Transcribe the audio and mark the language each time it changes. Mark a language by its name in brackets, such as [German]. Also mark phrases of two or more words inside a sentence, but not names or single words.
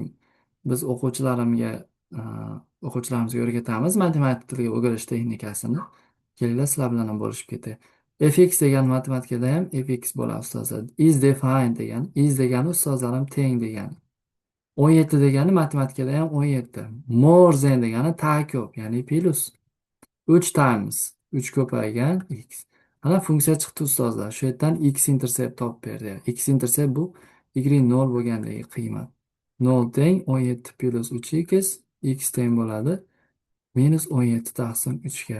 [Uzbek] Biz e, o'quvchilarimizga o'rgatamiz matematik tilga o'girish texnikasini. Kelinglar sizlar bilan ham bo'lishib ketay. Fx degan matematikada ham fx bo'ladi ustozlar. [English] Is defined degan. [Uzbek] Is degani ustozlarim teng degani. 17 degani matematikada ham 17. [English] More than [Uzbek] degani ta ko'p, ya'ni plus. [English] 3 times 3 [Uzbek] ko'paygan x. Mana funksiya chiqdi ustozlar. Shu yerdan x intercept topib berdi. X intercept bu y 0 bo'lgandagi qiymat. 0 teng 17 plus 3x, x teng bo'ladi minus 17 taqsim 3 ga.